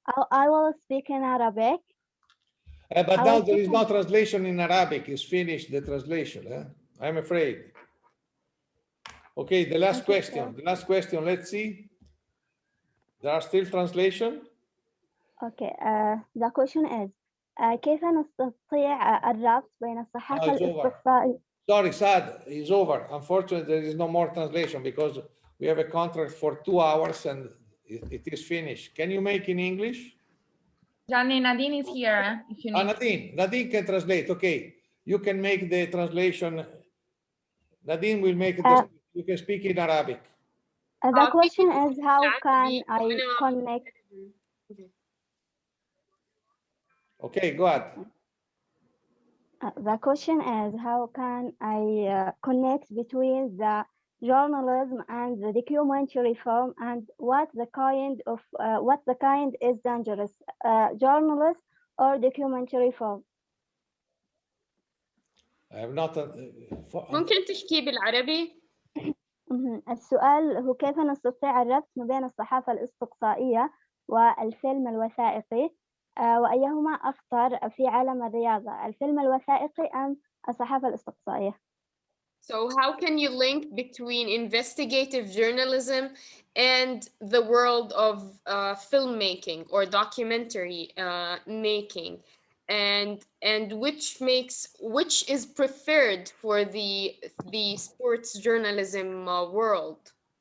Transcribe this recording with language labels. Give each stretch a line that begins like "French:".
English: I will speak in Arabic. But now there is no translation in Arabic. It's finished, the translation. I'm afraid. Okay, the last question. The last question, let's see. There are still translation?
Arabic: Okay, the question is, كيف نستطيع الربط بين الصحافة الاستقصائية؟
English: Sorry, Saad, it's over. Unfortunately, there is no more translation because we have a contract for 2 hours and it is finished. Can you make in English? Gianni, Nadine is here. If you need. Nadine can translate. Okay, you can make the translation. Nadine will make it. You can speak in Arabic. The question is, how can I connect? Okay, go ahead. The question is, how can I connect between the journalism and the documentary film, and what the kind is dangerous, journalist or documentary film? I have not.
Arabic: ممكن تحكي بالعربي؟ السؤال هو كيف نستطيع الربط ما بين الصحافة الاستقصائية والفيلم الوثائقي، وأيهما أخطر في عالم الرياضة، الفيلم الوثائقي أم الصحافة الاستقصائية؟
English: So how can you link between investigative journalism and the world of filmmaking or documentary making, and which is preferred for the sports journalism world?